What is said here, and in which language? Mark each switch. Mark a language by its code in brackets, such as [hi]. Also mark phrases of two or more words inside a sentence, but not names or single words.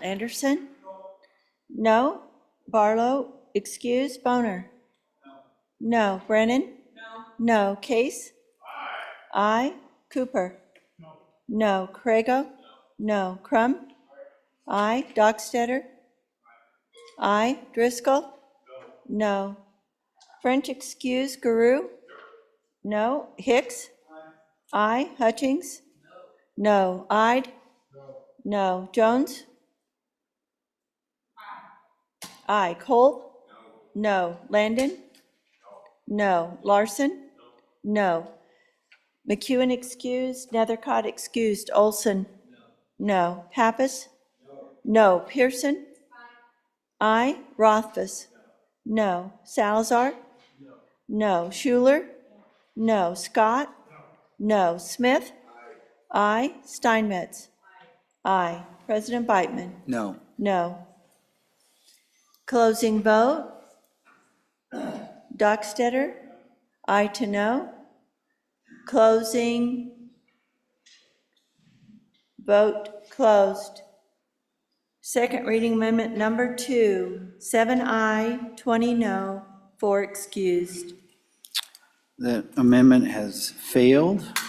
[en] Anderson? No. Barlow? Excuse. Boner? No. Brennan? No. Case? Aye. Cooper? No. Crago? No. Crum? Aye. Dockstetter? Aye. Driscoll? No. French excuse. Guru? No. Hicks? Aye. Hutchings? No. Ide? No. Jones? Aye. Cole? No. Landon? No. Larson? No. McEwen excused. Nethercott excused. Olson? No. Pappas? No. Pearson? Aye. Rothfuss? No. Salazar? No. Schuler? No. Scott? No. Smith? Aye. Steinmetz? Aye. President Beitman? No. No. Closing vote. Dockstetter? Aye to no. Closing. Vote closed. Second reading amendment number 2, 7 aye, 20 no, 4 excused. The amendment has failed.